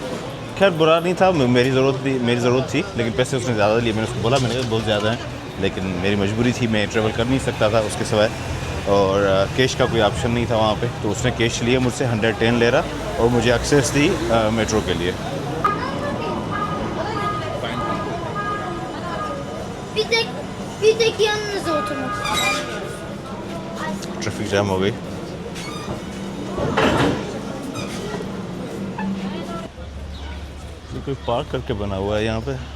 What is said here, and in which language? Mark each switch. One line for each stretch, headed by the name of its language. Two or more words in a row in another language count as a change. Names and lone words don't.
Hindi: तो खैर बुरा नहीं था, मेरी ज़रूरत थी, लेकिन पैसे उसने ज़्यादा लिए। मैंने उसको बोला, मैंने कहा बहुत ज़्यादा हैं, लेकिन मेरी मजबूरी थी, मैं ट्रैवल कर नहीं सकता था उसके सिवाय, और कैश का कोई ऑप्शन नहीं था वहाँ पे। तो उसने कैश लिए मुझसे 110 लेरा, और मुझे एक्सेस दी मेट्रो के लिए।
Turkish: Bir tek yanınıza oturmak istiyorum.
English: traffic jam
Hindi: हो गई। ये कोई पार्क करके बना हुआ है यहाँ पे।